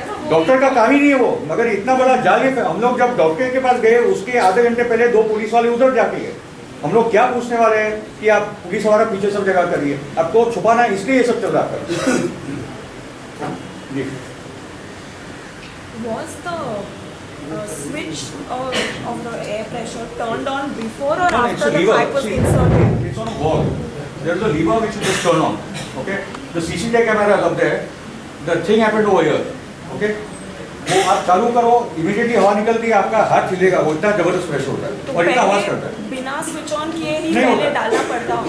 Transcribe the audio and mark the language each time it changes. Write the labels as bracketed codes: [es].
[hi] Doctor का काम ही नहीं है वो। मगर इतना बड़ा जाल है। हम लोग जब डॉक्टर के पास गए उसके आधे घंटे पहले 2 पुलिस वाले उधर जाके गए। हम लोग क्या पूछने वाले हैं कि आप पुलिस वाला पीछे सब जगह करिए, अब तो छुपाना है इसलिए ये सब चल रहा था। जी, [en] Was the switch of the air pressure turned on before or after the pipe was inserted? It's on a wall. There is a lever which you just turn on. Okay, the CCTV camera is up there. The thing happened over here. [hi] Okay, वो आप चालू करो, immediately हवा निकलती है, आपका हाथ हिलेगा, वो इतना जबरदस्त प्रेशर होता है तो और इतना आवाज करता है। बिना स्विच ऑन किए ही पहले डालना पड़ता है।